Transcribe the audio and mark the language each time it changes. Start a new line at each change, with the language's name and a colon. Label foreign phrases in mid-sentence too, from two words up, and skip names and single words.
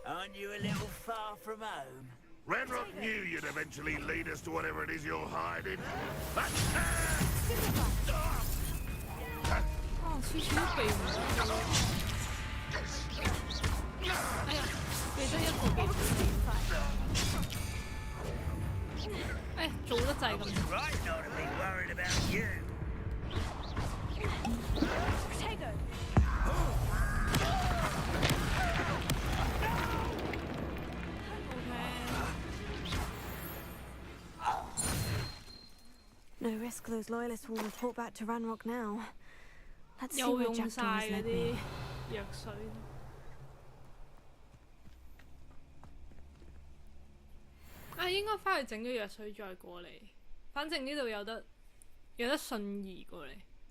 English: find you a little far from home. Renrock knew you'd eventually lead us to whatever it is you're hiding.
Cantonese: 哦，次次都避唔到。哎呀，避得一個避唔到。哎，做得滯咁。
English: Right not to be worried about you. Potato. No risk those loyalists will report back to Ranrock now. Let's see where Jackdaw has led me.
Cantonese: 藥水。啊，應該翻去整咗藥水再過嚟。反正呢度有得瞬移過嚟。